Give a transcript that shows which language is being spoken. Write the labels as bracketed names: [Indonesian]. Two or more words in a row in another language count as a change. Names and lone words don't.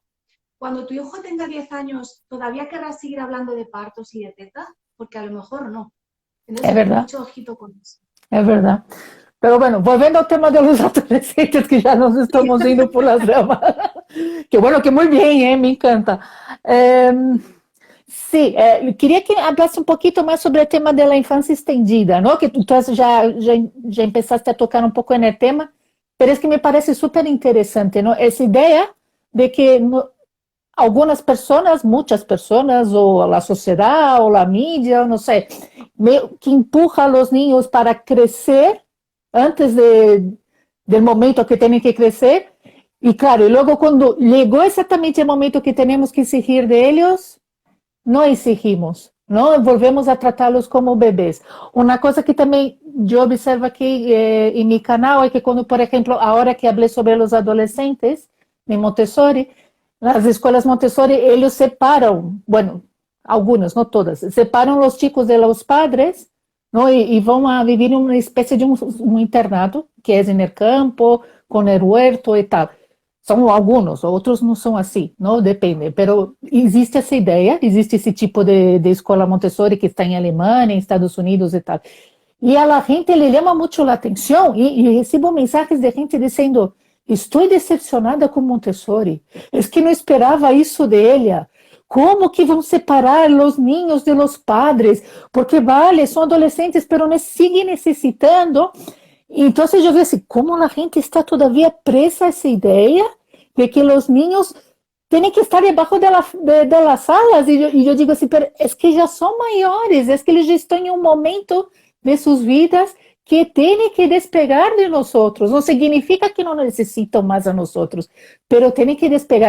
[Spanish] Cuando tu hijo tenga 10 años, ¿todavía querrás seguir hablando de partos y de teta? Porque a lo mejor no. Entonces, es verdad. mucho ojito con eso. Es verdad. Pero bueno, volviendo al tema de los adolescentes, que ya nos estamos yendo por las ramas. Que bueno, que muy bien, me encanta. Sí, quería [Portuguese] que hablasse um pouquinho mais sobre o tema da infância estendida, ¿no? Que tu já empezaste a tocar um pouco no tema, mas é que me parece super interessante, ¿no? Essa ideia de que algumas pessoas, muitas pessoas, ou a sociedade, ou a mídia, não sei, [Spanish] que empuja a los niños [Portuguese] para crescer antes do momento que têm que crescer. E claro, e logo quando chegou exatamente o momento que temos que exigir de eles, não exigimos, não volvemos a tratá-los como bebês. Uma coisa que também eu observo aqui em meu canal é que quando, por exemplo, agora que falei sobre os adolescentes em Montessori, nas escolas Montessori, eles separam, bueno, algumas, não todas, separam os chicos [Spanish] de los padres, [Portuguese] não, e vão a viver em uma espécie de um internado, que é no campo, com o huerto e tal. São alguns, outros não são assim, não depende. Mas existe essa ideia, existe esse tipo de escola Montessori que está em Alemanha, em Estados Unidos e tal. E a gente lhe chama muito a atenção e recebo mensagens de gente dizendo: estou decepcionada com Montessori, é que não esperava isso dele. Como que vão separar os ninhos [Spanish] de los padres? [Portuguese] Porque vale, são adolescentes, mas siguen necessitando. Então eu vi assim, como a gente está todavia presa a essa ideia de que os [Spanish] niños tienen que estar debajo de las salas. Y yo digo así, pero es que ya son mayores, es que ellos ya están en un momento de sus vidas que tienen que despegar de nosotros. No significa que no necesitan más a nosotros, pero tienen que despegar.